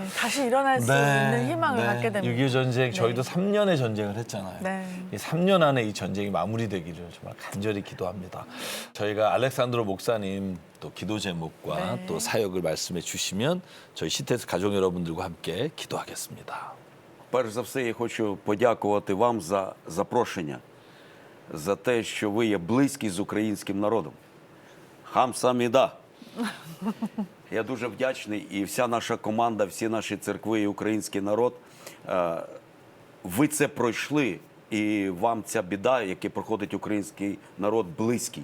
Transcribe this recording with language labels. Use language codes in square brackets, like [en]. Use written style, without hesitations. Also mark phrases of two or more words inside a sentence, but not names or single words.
[ko] 다시 일어날 수 있는 희망을 갖게 됩니다. 6.25 전쟁 저희도 네. 3년의 전쟁을 했잖아요. 네. 이 3년 안에 이 전쟁이 마무리되기를 정말 간절히 기도합니다. 저희가 알렉산드로 목사님 또 기도 제목과 네. 또 사역을 말씀해 주시면 저희 시테스 가족 여러분들과 함께 기도하겠습니다. [uk] Перш за все, я хочу подякувати вам за запрошення, за те, що ви є близькі з українським народом. [ko] Хамсаміда. [uk] Я дуже вдячний, і вся наша команда, всі наші церкви і український народ, ви це пройшли, і вам ця біда, яку проходить український народ, близький.